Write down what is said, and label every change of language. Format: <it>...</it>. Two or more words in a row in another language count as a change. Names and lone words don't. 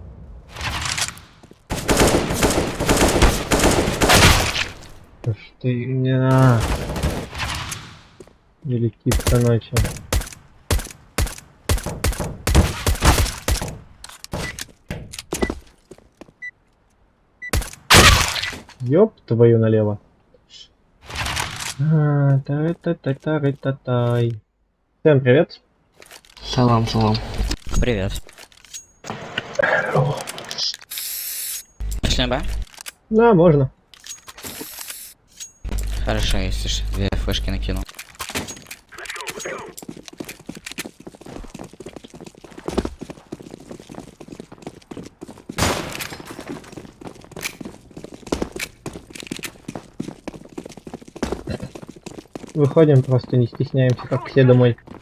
<ru>Что ж ты... Не. Великитка ночи. Ёб твою налево. Та-та-та-та-та-тай. Всем привет. Салам, салам. Привет. Пошли на Б? Да, можно. Хорошо, если ж две флешки накинул. Выходим, просто не стесняемся, как все домой.</ru>